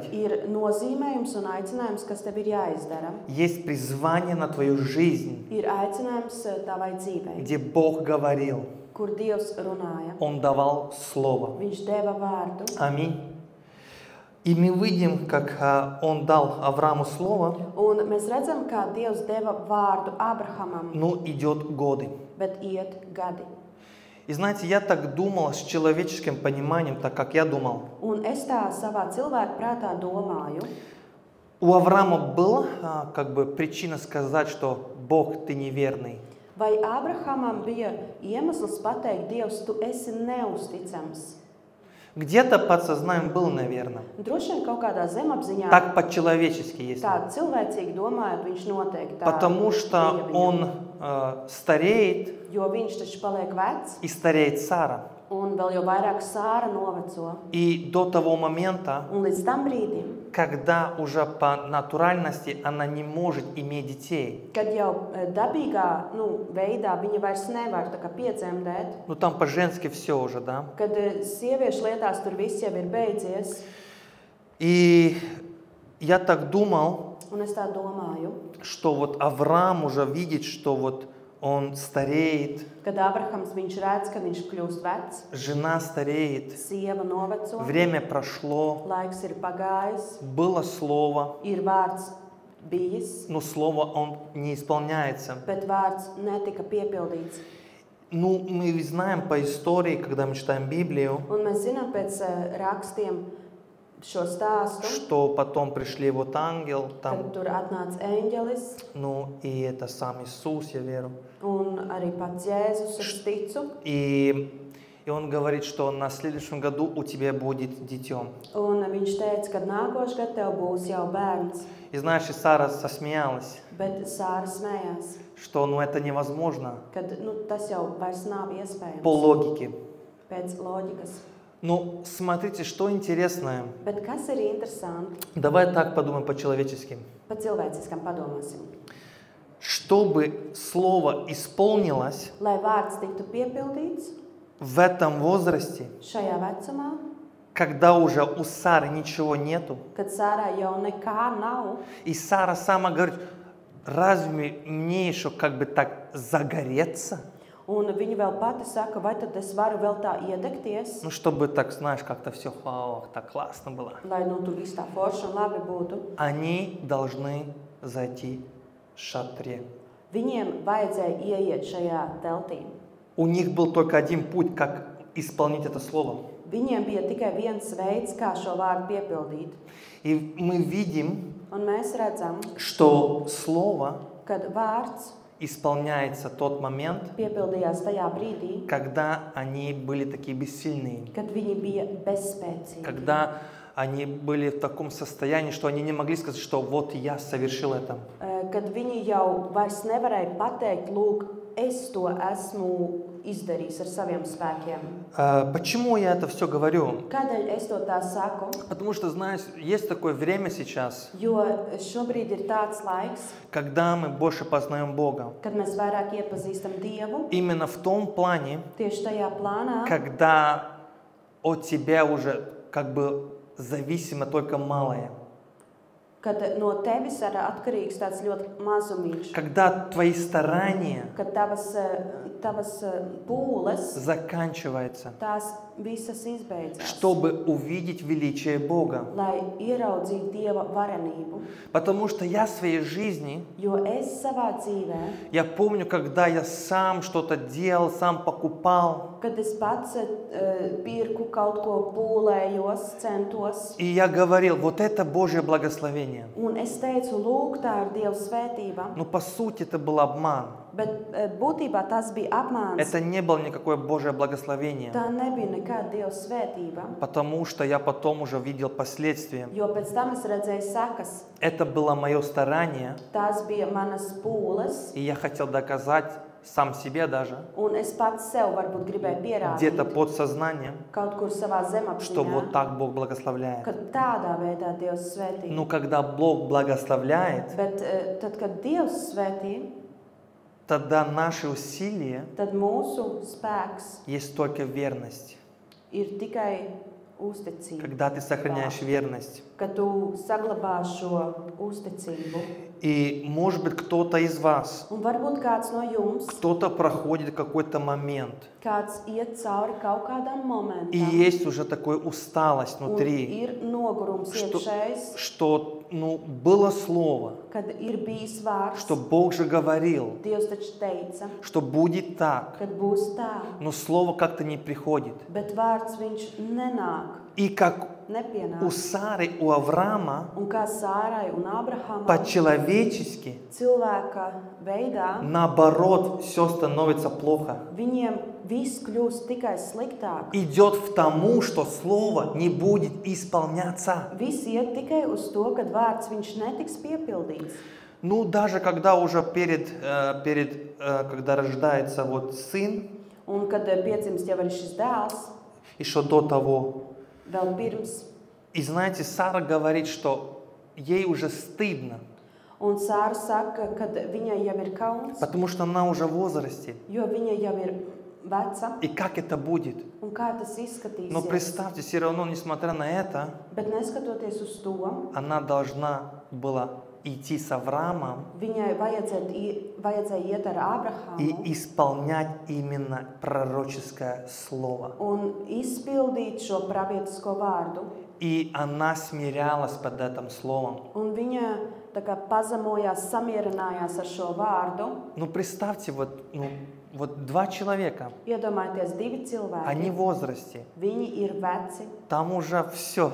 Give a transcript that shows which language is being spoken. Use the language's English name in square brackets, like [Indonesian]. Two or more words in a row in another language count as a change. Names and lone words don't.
[Latvian] Ir nozīmējums un aicinājums, kas tev ir jāizdara. [Russian] Есть призвание на твою жизнь, [Latvian] Ir aicinājums tavai dzīvei, [Russian] где Бог говорил, [Latvian] kur Dievs runāja. [Russian] Он давал слово. [Latvian] Viņš deva vārdu. [Russian] Аминь. И мы видим, как он дал Аврааму слово, [Latvian] Un mēs redzam, kā Dievs deva vārdu Abrahamam, [Russian] но идет годы. [Latvian] bet iet gadi. [Russian] И знаете, я так думал с человеческим пониманием, так как я думал. [Latvian] Un es tā savā cilvēku prātā domāju, [Russian] У Авраама была как бы причина сказать, что Бог, ты неверный. [Latvian] vai Abrahamam bija iemesls pateikt, Dievs, tu esi neusticams. [Russian] Где-то подсознанием был, наверное. [Latvian] Droši vien kaut kādā zemapziņā, [Russian] Так по-человечески есть. [Latvian] tā cilvēcīgi domājot, viņš noteikti tā [Russian] Потому что [Latvian] bija viņam. [Russian] он стареет, [Latvian] Jo viņš taču paliek vecs, [Russian] и стареет Сара. [Latvian] un vēl jau vairāk Sāra noveco. [Russian] И до того момента, [Latvian] Un līdz tam brīdim, [Russian] когда уже по натуральности она не может иметь детей. [Latvian] kad jau dabīgā veidā viņa vairs nevar tā kā piedzemdēt, [Russian] Ну там по-женски все уже, да? [Latvian] kad sieviešu lietās tur viss jau ir beidzies, [Russian] И я так думал, [Latvian] un es tā domāju, [Russian] что вот Авраам уже видит, что вот он стареет, [Latvian] kad Abrahams viņš redz, ka viņš kļūst vecs, [Russian] жена стареет, [Latvian] sieva noveco, [Russian] время прошло, [Latvian] laiks ir pagājis, [Russian] было слово, [Latvian] ir vārds bijis, [Russian] но слово он не исполняется. [Latvian] bet vārds netika piepildīts. [Russian] Ну, мы знаем по истории, когда мы читаем Библию, [Latvian] Un mēs zinām pēc rakstiem šo stāstu, [Russian] что потом пришли вот ангел, [Latvian] kad [Russian] там, [Latvian] tur atnāca eņģelis [Russian] ну, и это сам Иисус, я верю. [Latvian] un arī pats Jēzus, es ticu. [Russian] И он говорит, что на следующем году у тебя будет дитё. [Latvian] Un viņš teica, ka nākošais gads tev būs jau bērns, [Russian] И знаешь, и Сара засмеялась, [Latvian] bet Sāra smējās, [Russian] что ну, это невозможно [Latvian] kad tas jau vairs nav [Russian] по [Latvian] iespējams [Russian] логике. [Latvian] pēc loģikas. [Russian] Ну, смотрите, что интересное. [Latvian] Bet kas ir interesanti, [Russian] Давай так подумаем по-человечески. [Latvian] pa cilvēciskam padomāsim. [Russian] Чтобы слово исполнилось [Latvian] Lai vārds tiktu piepildīts [Russian] в этом возрасте, [Latvian] šajā vecumā, [Russian] когда уже у Сары ничего нету, [Latvian] kad Sārai jau nekā nav, [Russian] и Сара сама говорит, разве мне еще как бы так загореться? [Latvian] un viņa vēl pati saka, vai tad es varu vēl tā iedegties, [Russian] Ну, чтобы так, знаешь, как-то все, так классно было. [Latvian] lai tur viss tā forši un labi būtu. [Russian] Они должны зайти в шатре. [Latvian] Viņiem vajadzēja ieiet šajā teltī. [Russian] У них был только один путь, как исполнить это слово. [Latvian] Viņiem bija tikai viens veids, kā šo vārdu piepildīt. [Russian] И мы видим, [Latvian] Un mēs redzam, [Russian] что слово [Latvian] kad vārds [Russian] исполняется тот момент, [Latvian] piepildījās tajā brīdī, [Russian] когда они были такие бессильные, [Latvian] kad viņi bija bezspēcīgi. [Russian] когда они были в таком состоянии, что они не могли сказать, что вот я совершил это. [Latvian] Kad viņi jau vairs nevarēja pateikt, lūk, es to esmu izdarījis ar saviem spēkiem. [Russian] Почему я это все говорю? [Latvian] Kādēļ es to tā saku? [Russian] Потому что, знаешь, есть такое время сейчас, [Latvian] Jo šobrīd ir tāds laiks, [Russian] когда мы больше познаем Бога. [Latvian] kad mēs vairāk iepazīstam Dievu, [Russian] Именно в том плане, [Latvian] tieši tajā plānā, [Russian] когда от тебя уже как бы зависимо только малое. [Latvian] kad no tevis ir atkarīgs tāds ļoti mazumiņš, [Russian] Когда твои старания [Latvian] kad tavas pūles, [Russian] заканчиваются, [Latvian] tās visas izbeidzās, [Russian] чтобы увидеть величие Бога. [Latvian] lai ieraudzītu Dieva varenību. [Russian] Потому что я в своей жизни, [Latvian] Jo es savā dzīvē, [Russian] я помню, когда я сам что-то делал, сам покупал, [Latvian] kad es pats pirku kaut ko, pūlējos, centos, [Russian] и я говорил, вот это Божье благословение. [Latvian] un es teicu, lūk, tā ir Dieva svētība, [Russian] Но по сути это был обман. [Latvian] bet būtībā tas bija apmāns. [Russian] Это не было никакое Божье благословение. [Latvian] Tā nebija nekāda Dieva svētība, [Russian] Потому что я потом уже видел последствия. [Latvian] jo pēc tam es redzēju sekas. [Russian] Это было мое старание, [Latvian] Tās bija manas pūles, [Russian] и я хотел доказать сам себе даже, [Latvian] un es pats sev varbūt gribēju [Russian] где-то [Latvian] pierādīt [Russian] подсознанием, [Latvian] kaut kur savā [Russian] что вот [Latvian] zemapziņā, [Russian] так Бог благословляет. [Latvian] ka tādā veidā Dievs svētī. [Russian] Но когда Бог благословляет, [Latvian] Bet tad, kad Dievs svētī, [Russian] тогда наши усилия [Latvian] tad mūsu spēks [Russian] есть только верность. [Latvian] ir tikai uzticība. [Russian] Когда ты сохраняешь верность. [Latvian] Kad tu saglabā šo uzticību. [Russian] И может быть кто-то из вас, [Latvian] Un varbūt kāds no jums, [Russian] кто-то проходит какой-то момент, [Latvian] kāds iet cauri kaut kādam [Russian] и [Latvian] momentam, [Russian] есть уже такая усталость [Latvian] un [Russian] внутри, [Latvian] ir nogurums iekšējs, [Russian] что было слово, [Latvian] kad ir bijis vārds. [Russian] что Бог же говорил, [Latvian] Dievs taču teica, [Russian] что будет так, [Latvian] kad būs tā, [Russian] но слово как-то не приходит. [Latvian] bet vārds viņš nenāk, [Russian] И как у [Latvian] nepienāk. [Russian] Сары, у Авраама, [Latvian] Un kā Sārai un Abrahamam, [Russian] по-человечески, [Latvian] cilvēka veidā, [Russian] наоборот, все становится плохо. [Latvian] viņiem viss kļūst tikai sliktāk. [Russian] Идет к тому, что слово не будет исполняться. [Latvian] Viss iet tikai uz to, kad vārds viņš netiks piepildīts. [Russian] Ну, даже когда уже когда рождается вот сын, [Latvian] Un kad piedzimst jau arī šis dēls, [Russian] еще до того. [Latvian] vēl pirms, [Russian] И знаете, Сара говорит, что ей уже стыдно, [Latvian] un Sāra saka, ka viņai jau ir kauns, [Russian] потому что она уже в возрасте. [Latvian] jo viņa jau ir veca, [Russian] И как это будет? [Latvian] un kā tas [Russian] Но [Latvian] izskatīsies. [Russian] представьте, все равно, несмотря на это, [Latvian] Bet neskatoties uz to, [Russian] она должна была идти с Авраамом [Latvian] viņai vajadzēja iet ar Ābrahāmu [Russian] и исполнять именно пророческое слово. [Latvian] un izpildīt šo pravietisko vārdu. [Russian] И она смирялась под этим словом. [Latvian] Un viņa tā kā pazemojās, samierinājās ar šo vārdu. [Russian] Ну, представьте, вот два человека, [Latvian] Iedomājieties, divi cilvēki. [Russian] они в возрасте, [Latvian] Viņi ir veci, [Russian] там уже все,